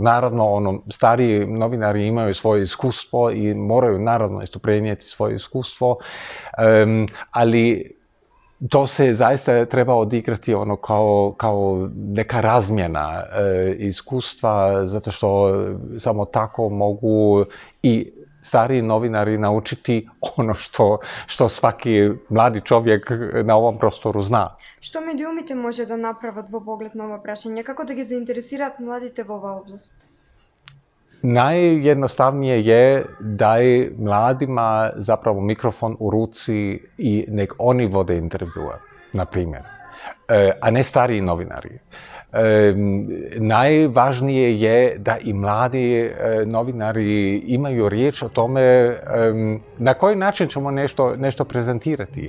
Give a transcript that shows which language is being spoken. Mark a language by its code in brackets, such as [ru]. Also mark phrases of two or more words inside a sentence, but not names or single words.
[hr] Naravno, stariji novinari imaju svoje iskustvo i moraju naravno isto prenijeti svoje iskustvo, ali to se zaista treba odigrati kao neka razmjena iskustva, zato što samo tako mogu i stariji novinari naučiti ono što svaki mladi čovjek na ovom prostoru zna. [mk] Што медиумите може да направат во поглед на ова прашање? Како да ги заинтересираат младите во оваа област? [hr] Najjednostavnije je daj mladima zapravo mikrofon u ruci i nek oni vode intervjue, na primjer, a ne stariji novinari. Najvažnije je da i mladi novinari imaju riječ o tome na koji način ćemo nešto prezentirati.